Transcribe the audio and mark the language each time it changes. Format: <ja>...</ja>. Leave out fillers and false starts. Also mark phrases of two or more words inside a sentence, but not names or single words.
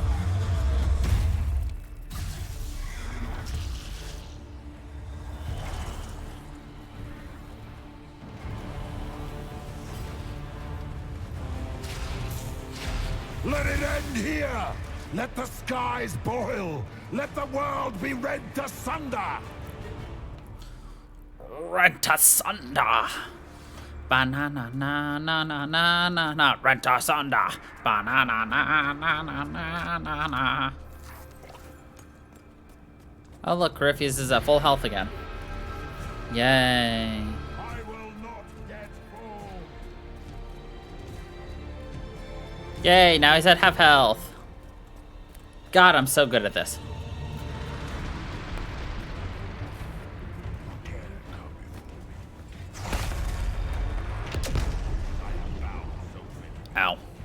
<en>Let it end here! Let the skies boil! Let the world be rent asunder! Rent asunder! Banana na na na na na na, rent asunder! Banana na na na na na na. Oh look, Corypheus is at full health again. Yay. Yay, now he's at half health. God, I'm so good at this. Ow.</en>